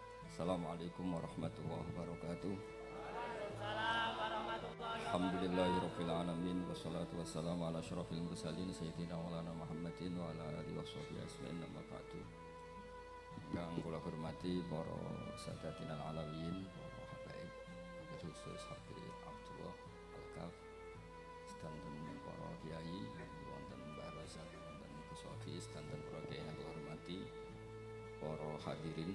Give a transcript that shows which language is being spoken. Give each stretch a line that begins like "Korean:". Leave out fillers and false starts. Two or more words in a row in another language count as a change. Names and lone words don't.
Arabic: السلام عليكم ورحمة الله وبركاته. وعليكم السلام ورحمة الله Alhamdulillahirabbil wabarakatuh. العالمين والصلاة والسلام على أشرف المرسلين سيدنا مولانا محمد وعلى آله وصحبه أجمعين أما بعد.
Javanese: Yang kula hormati para
Arabic: ساداتنا العلويين,
Javanese: para habaib, khusus Habib Abdullah Al-Kaf, sedanten para kiai, wonten Mbah Razak, wonten Gus Wafi, sedanten para kiai yang kula hormati, para hadirin.